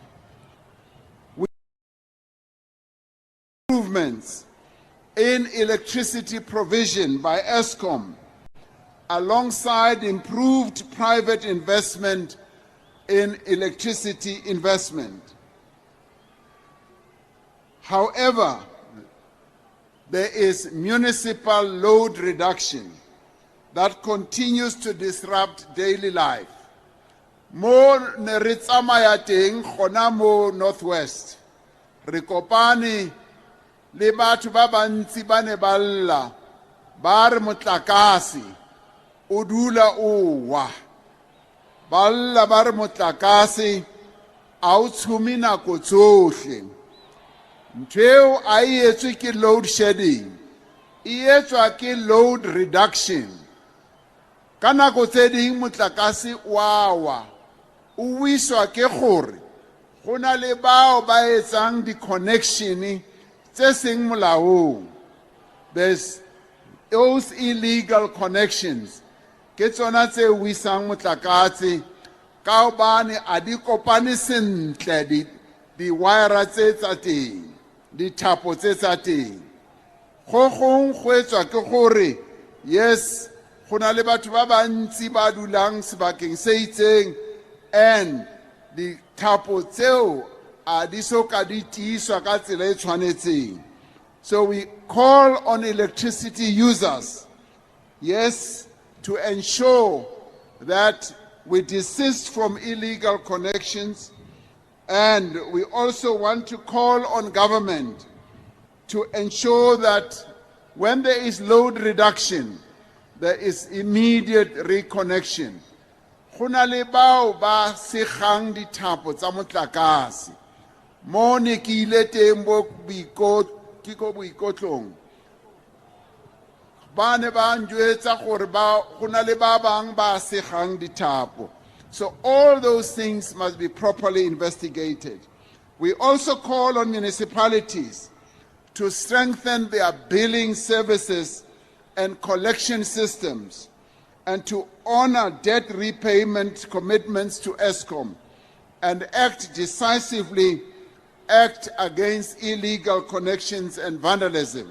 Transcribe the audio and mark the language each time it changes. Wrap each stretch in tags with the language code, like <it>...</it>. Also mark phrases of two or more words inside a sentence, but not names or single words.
<en>Improvements in electricity provision by Eskom, alongside improved private investment in electricity investment. However, there is municipal load reduction that continues to disrupt daily life.</en> <tn>Mo ne re tsamaya teng gona mo Northwest, re kopane le batho ba bantsi ba ne ba lla ba re motlakase o dula o wa, ba lla ba re motlakase a o tshumi nako tsohle. Ntho a e etswe ke</tn> <en>load shedding,</en> <tn>e etswa ke</tn> <en>load reduction.</en> <tn>Ka nako tse ding motlakase wa wa, o wiswa ke gore go na le bao ba etsang di-connection tse seng molaong.</tn> <en>There's those illegal connections</en> <tn>ke tsona tse wisang motlakase ka hobane a di kopane sentle di-wire tse tsa teng, dithapo tse tsa teng. Go gong go etswa ke gore yes, go na le batho ba bantsi ba dulang sebakeng se itseng and dithapo tseo a di soka di tiiswa ka tsela e tshwanetseng.</tn> <en>So we call on electricity users, yes, to ensure that we desist from illegal connections, and we also want to call on government to ensure that when there is load reduction, there is immediate reconnection.</en> <tn>Go na le bao ba segang dithapo tsa motlakase. Mo ne ke ile teng ko boikotlong, ba ne ba njwetsa gore go na le ba bang ba segang dithapo.</tn> <en>So all those things must be properly investigated. We also call on municipalities to strengthen their billing services and collection systems and to honor debt repayment commitments to Eskom and act decisively against illegal connections and vandalism.</en>